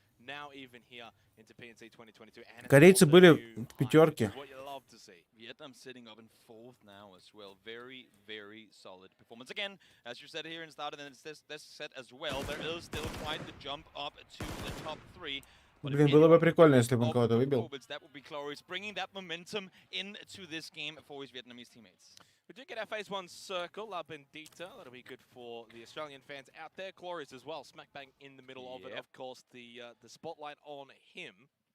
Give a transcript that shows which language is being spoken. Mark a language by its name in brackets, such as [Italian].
[English] now even here into PNC 2022. And [Russian] Корейцы были в пятерке. [English] what you love to see. Vietnam sitting up in 4th now as well. Very, very solid performance. Again, as you said here in the start, and then this set as well, there is still quite the jump up to the top 3. [Russian] Блин, было бы прикольно, если бы он кого-то выбил. [English] That would be glorious, bringing that momentum into this game for his Vietnamese teammates. We did get our phase 1 circle up in detail. That'll be good for the Australian fans out there. Glorious as well, smack bang in the middle of it. Of course, the spotlight on him.